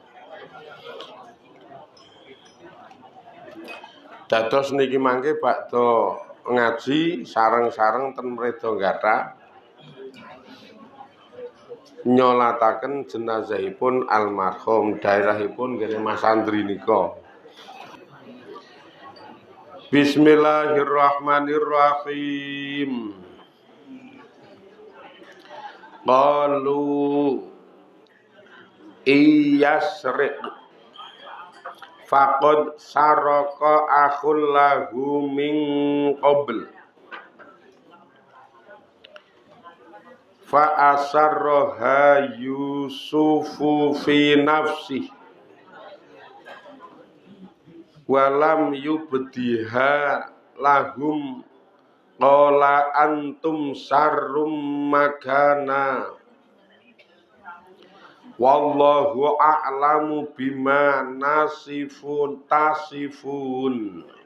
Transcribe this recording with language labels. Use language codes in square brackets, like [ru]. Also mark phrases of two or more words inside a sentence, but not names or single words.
[jv] Dados niki mangke bakda ngaji sareng-sareng ten Mreda Gathak nyolataken jenazahipun almarhum. Daerahipun nggih Mas Andri nika. Bismillahirrahmanirrahim. [ar] قالوا إن يسرق فقد سرق أخ له من قبل فأسرها يوسف في نفسه ولم يبدها لهم قال أنتم شر مكانا والله أعلم بما تصفون.